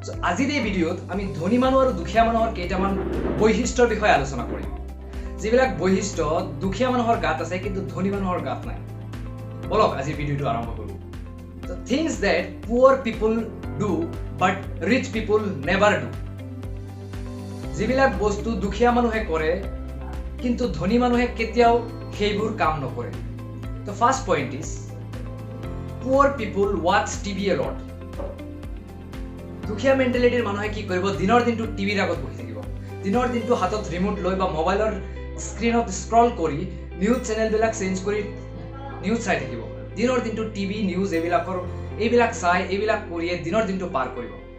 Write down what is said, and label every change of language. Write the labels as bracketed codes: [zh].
[as] আজিৰ এই ভিডিঅ'ত আমি ধনী মানুহ আৰু দুখীয়া মানুহৰ কেইটামান বৈশিষ্ট্যৰ বিষয়ে আলোচনা কৰিম, যিবিলাক বৈশিষ্ট্য দুখীয়া মানুহৰ গাত আছে কিন্তু ধনী মানুহৰ গাত নাই। বলক আজিৰ ভিডিঅ'টো আৰম্ভ কৰোঁ। [en] The things that poor people do but rich people never do. [as] যিবিলাক বস্তু দুখীয়া মানুহে কৰে কিন্তু ধনী মানুহে কেতিয়াও সেইবোৰ কাম নকৰে। [en] The first point is poor people watch TV a lot. [as] দুখীয়া মেণ্টেলিটিৰ মানুহে কি কৰিব, দিনৰ দিনটো টিভিৰ আগত বহি থাকিব, দিনৰ দিনটো হাতত ৰিমোট লৈ বা মোবাইলৰ স্ক্ৰীনত স্ক্ৰল কৰি নিউজ চেনেলবিলাক চেঞ্জ কৰি নিউজ চাই থাকিব। দিনৰ দিনটো টিভি নিউজ এইবিলাক চাই এইবিলাক কৰিয়ে দিনৰ দিনটো পাৰ কৰিব।